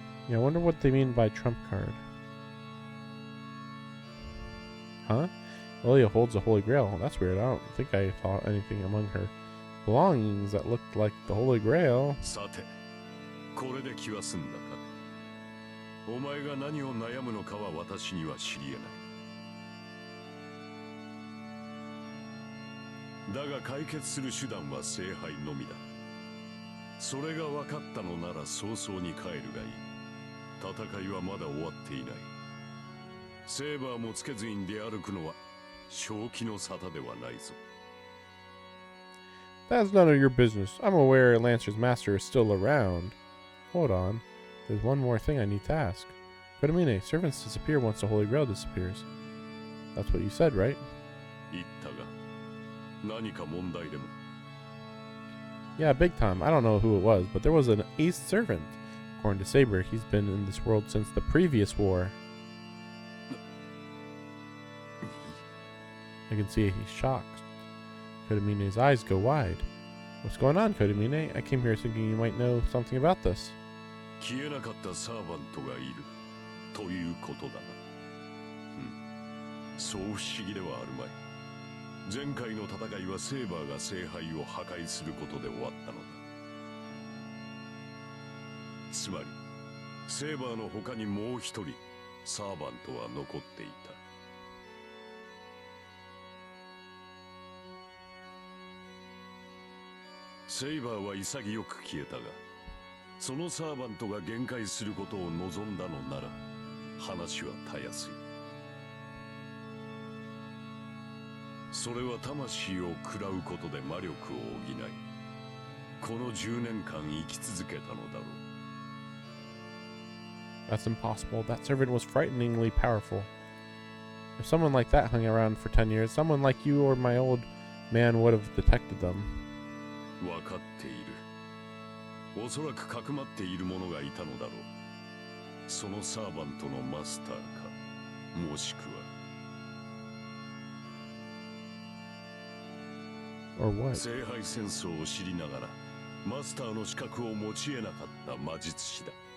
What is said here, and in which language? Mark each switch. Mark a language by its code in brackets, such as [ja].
[en] Yeah, I wonder what they mean by trump card. Huh? Ilya holds the Holy Grail. That's weird. I don't think I saw anything among her belongings that looked like the Holy Grail. [ja] さて、これで気は済んだか。お前が何を悩むのかは私には知り得ない。だが解決する手段は聖杯のみだ。それが分かったのなら早々に帰るがいい。戦いはまだ終わっていない。セーバーもつけずに出歩くのは正気の沙汰ではないぞ。 [en] That's none of your business. I'm aware Lancer's master is still around. Hold on. There's one more thing I need to ask. Kodamine, servants disappear once the Holy Grail disappears. That's what you said, right? [ja] 言ったが何か問題でも。 [en] Yeah, big time. I don't know who it was, but there was an ace servant. According to Saber, he's been in this world since the previous war. I can see he's shocked. Kodamine's eyes go wide. What's going on, Kodamine? I came here thinking you might know something about this. [ja] 消えなかったサーバントがいるということだな。そう不思議ではあるまい。前回の戦いはセーバーが聖杯を破壊することで終わったのだ。つまりセーバーの他にもう一人サーバントは残っていた。セイバーは潔く消えたが、そのサーバントが限界することを望んだのなら話はたやすい。それは魂を食らうことで魔力を補い、この10年間生き続けたのだろう。 [en] That's impossible. That servant was frighteningly powerful. If someone like that hung around for 10 years, someone like you or my old man would have detected them. [ja] 分かっている。おそらくかくまっている者がいたのだろう。そのサーバントのマスターか、もしくは [en] Or what? [ja] 聖杯戦争を知りながらマスターの資格を持ち得なかった魔術師だ。